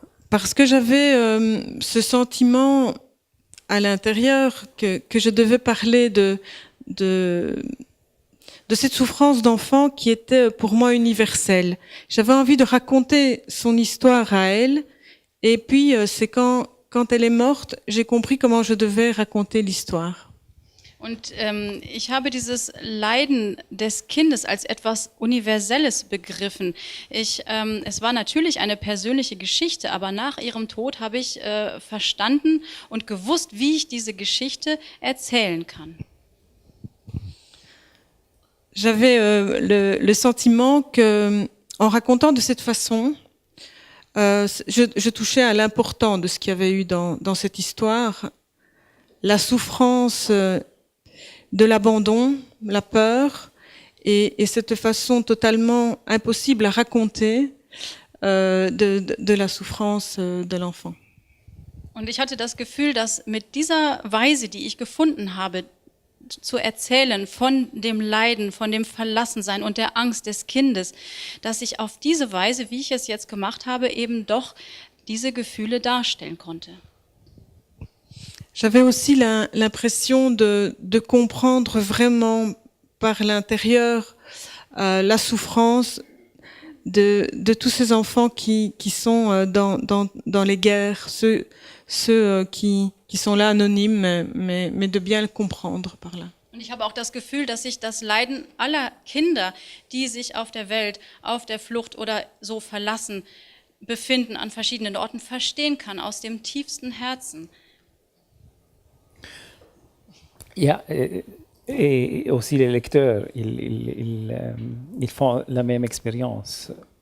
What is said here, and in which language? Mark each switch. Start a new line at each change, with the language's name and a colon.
French: Parce que j'avais ce sentiment à l'intérieur que je devais parler de cette souffrance d'enfant qui était pour moi universelle. J'avais envie de raconter son histoire à elle, et puis c'est quand elle est morte, j'ai compris comment je devais raconter l'histoire.
German: Und ich habe dieses Leiden des Kindes als etwas Universelles begriffen. Es war natürlich eine persönliche Geschichte, aber nach ihrem Tod habe ich verstanden und gewusst, wie ich diese Geschichte erzählen kann.
French: J'avais le sentiment que, en racontant de cette façon, je touchais à l'important de ce qu'il y avait eu dans cette histoire, la souffrance de l'abandon, la peur, et cette façon totalement impossible à raconter de la souffrance de l'enfant.
German: Und ich hatte das Gefühl, dass mit dieser Weise, die ich gefunden habe, zu erzählen von dem Leiden, von dem Verlassensein und der Angst des Kindes, dass ich auf diese Weise, wie ich es jetzt gemacht habe, eben doch diese Gefühle darstellen konnte.
French: J'avais aussi l'impression de comprendre vraiment par l'intérieur la souffrance de tous ces enfants qui sont dans les guerres, ceux qui sont là anonymes, mais de bien le comprendre par là.
German: Und ich habe auch das Gefühl, dass ich das Leiden aller Kinder, die sich auf der Welt, auf der Flucht oder so verlassen befinden an verschiedenen Orten, verstehen kann aus dem tiefsten Herzen.
French: Ja, et aussi les lecteurs, ils font la même expérience.